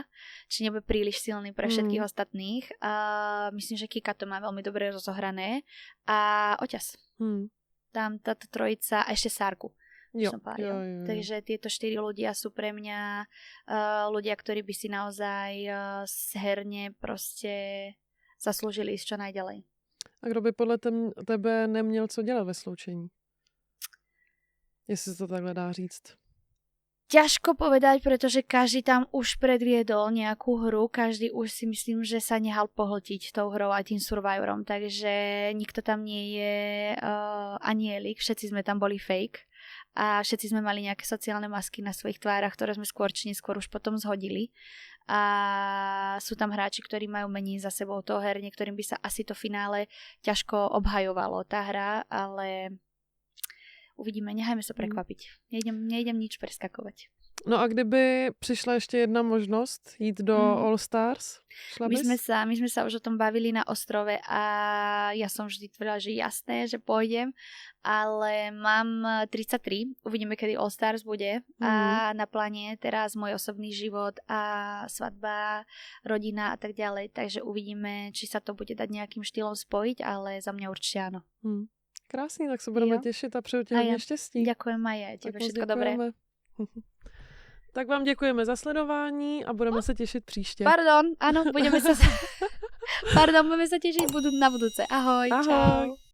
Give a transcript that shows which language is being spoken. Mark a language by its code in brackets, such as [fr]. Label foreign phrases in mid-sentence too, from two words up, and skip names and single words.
[sk] Či nebude príliš silný pre všetkých ostatných. Myslím, že Kika to má veľmi dobre rozohrané. A Oťas. Tam táto trojica a ešte Sárku. Jo. Takže tieto 4 ľudia sú pre mňa ľudia, ktorí by si naozaj herne proste zaslúžili ísť čo najďalej. [cs] A kdo by podle tebe neměl co dělat ve sloučení? Jestli se to takhle dá říct. [sk] Ťažko povedať, pretože každý tam už predviedol nejakú hru, každý už si myslím, že sa nehal pohltiť tou hrou a tým Survivorom, takže nikto tam nie je anielik, všetci sme tam boli fake a všetci sme mali nejaké sociálne masky na svojich tvárach, ktoré sme skôr či neskôr už potom zhodili a sú tam hráči, ktorí majú menej za sebou toho her, niektorým by sa asi to finále ťažko obhajovalo tá hra, ale... Uvidíme, nechajme sa prekvapiť. Nejdem nič preskakovať. [cs] No a kdyby přišla ještě jedna možnost jít do All Stars? [sk] My sme sa už o tom bavili na ostrove a ja som vždy tvrdila, že jasné, že pôjdem, ale mám 33, uvidíme, kedy All Stars bude a na pláne teraz môj osobný život a svadba, rodina a tak ďalej, takže uvidíme, či sa to bude dať nejakým štýlom spojiť, ale za mňa určite áno. [cs] Krásný, tak se budeme těšit a přeju ti hodně štěstí. [sk] Ďakujem, Maja, tebe všetko dobré. [cs] Tak vám děkujeme za sledování a budeme se těšit příště. [sk] Pardon, áno, budeme sa tešiť na budúce. Ahoj. Ahoj. Čau.